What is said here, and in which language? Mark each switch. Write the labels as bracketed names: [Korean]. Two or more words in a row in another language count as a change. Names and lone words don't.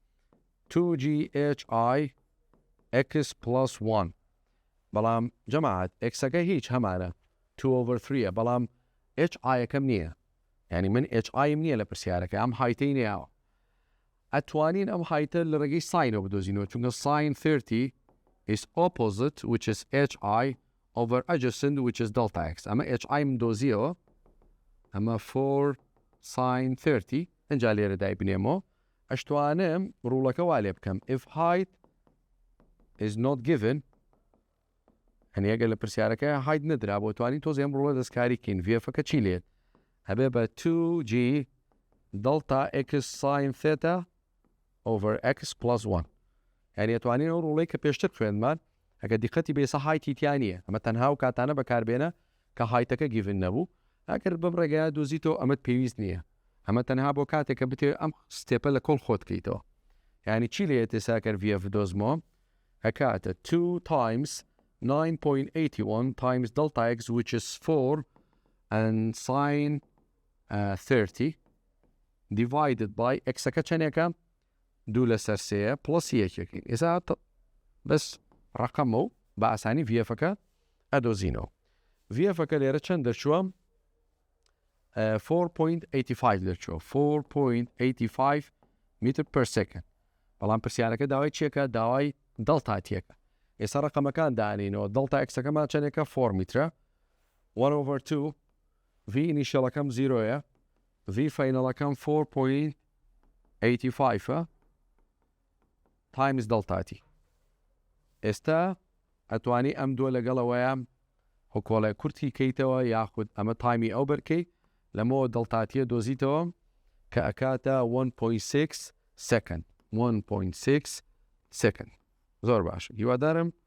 [Central Kurdish] 2GHI [English] X plus 1 [Central Kurdish] بەڵام جەماعەت Xەکە هیچ هەمانە 2/3 بەڵام HI یەکەم نییە یعنی من HI نییە لە پرسیارەکە ئەم هایتەی نییەوە ئەتوانین ئەم هایتە لە ڕێگەی ساینەوە بدۆزینەوە چونکە [English] sin 30 is opposite which is HI over adjacent which is delta [Central Kurdish] X ئەمە HI من دۆزیەوە ئەمە 4 sin 30 ئەنجا لێرە دایبنێمەوە ئەشتوانم ڕوڵەکە وا لێ بکەم [English] if height is not given [Central Kurdish] هەنی ئەگەر لە پرسیارەکە height نەدرا بۆ توانین تۆزی ئەم ڕوڵە دەستکاری کەین VF-ەکە چی لێت هەبێ بە [English] 2G delta X sin theta over X plus 1 [Central Kurdish] یعنی ئەتوانین ئەو ڕوڵەی کە پێشتر خوێنمان ئەگە دیقەتی بێسە هایتی تیا نییە ئەمە تەنها و کاتانە بەکاربێنە کە [English] height given [Central Kurdish] نەبوو ئەگەر بەم ڕێگایە دۆزیتەوە ئەمەت پێویست نییە ئەمە تەنها بۆ کاتێک کە بتێ ئەم ستێپە لە کۆڵ خۆت کەیتەوە یعنی چی لێت ئێساکەر VF دۆزمەوە هەکاتە [English] 2 times 9.81 times delta X which is 4 and sin 30 divided by [Central Kurdish] X-ەکە چەندێکە 2 لەسەر 3 plus یەکێکی ئێستا بەس ڕقەمە و بە ئاسانی VF-ەکە ئەدۆزینەوە VF-ەکە لێرە چەند دەرچووە 4.85 دەرچووە 4.85 [English] meter per second [Central Kurdish] بەڵام پرسیارەکە داوای چیەکە داوای دڵتاتیەکە ئێستا ڕقەمەکان دانینەوە دڵتا X-ەکەمان چەندێکە 4 میترە 1/2 V initialەکەم 0ە V finalەکەم 4.85 times دڵتاتی ئێستا ئەتوانی ئەم دووە لەگەڵەوەیە هۆکۆڵە کورتی کەیتەوە یاخود ئەمە تایمی ئەو بەرکەی لەمەوە دڵتاتیە دۆزیتەوە کە ئەکاتە 1.6 second 1.6 second زۆر باش هیوادارم